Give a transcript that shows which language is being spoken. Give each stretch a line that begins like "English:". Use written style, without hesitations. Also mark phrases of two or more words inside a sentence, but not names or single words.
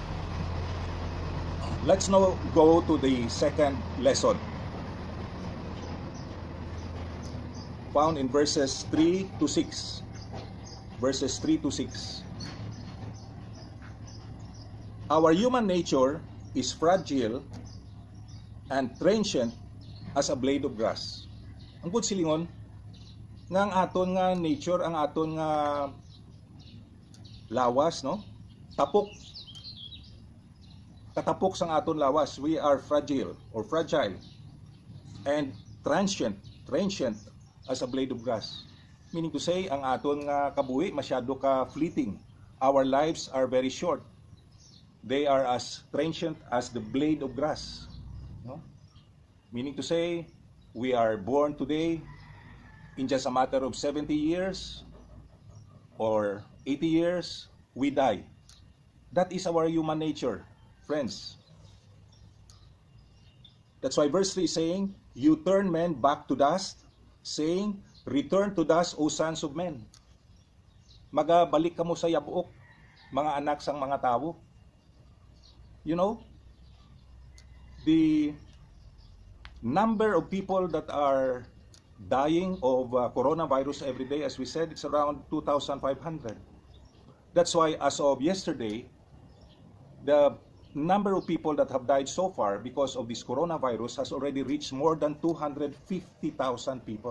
English: Let's now go to the second lesson, found in verses 3 to 6. Verses 3 to 6. Our human nature is fragile and transient as a blade of grass.
Hiligaynon: Ang good silingon, nga ang aton nga nature, ang aton nga lawas, no? Katapok sang aton lawas.
English: We are fragile and transient as a blade of grass. Meaning to say,
Hiligaynon: ang aton nga kabuhi masyado ka fleeting.
English: Our lives are very short. They are as transient as the blade of grass. No? Meaning to say, we are born today, in just a matter of 70 years or 80 years, we die. That is our human nature, friends. That's why verse 3 is saying, you turn men back to dust, saying, return to dust, O sons of men.
Hiligaynon: Magabalik ka mo sa yabuok, mga anak sang mga tao.
English: You know, the number of people that are dying of coronavirus every day, as we said, it's around 2,500. That's why as of yesterday, the number of people that have died so far because of this coronavirus has already reached more than 250,000 people.